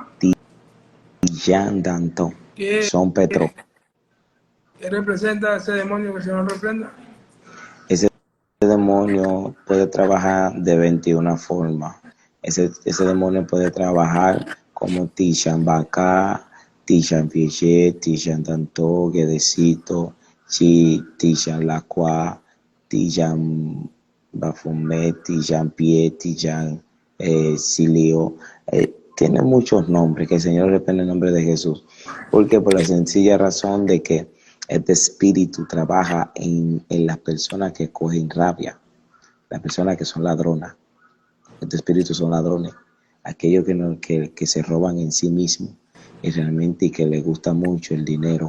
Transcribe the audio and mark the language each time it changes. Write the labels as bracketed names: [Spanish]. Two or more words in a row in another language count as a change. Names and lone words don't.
[Spanish] Tishan Danto. Son Petro. ¿Qué representa ese demonio que el Señor reprenda? Ese demonio puede trabajar de 21 formas. Ese demonio puede trabajar como Tishan Baka, Tishan Pieche, Tishan Danto, Guedecito, Chi, Tishan Lacua, Tishan Baphomet, Tishan Pie, Tishan Silio. Tiene muchos nombres, que el Señor reprenda en el nombre de Jesús. Porque por la sencilla razón de que este espíritu trabaja en las personas que cogen rabia, las personas que son ladronas. Este espíritu son ladrones, aquellos que se roban en sí mismos y realmente que les gusta mucho el dinero.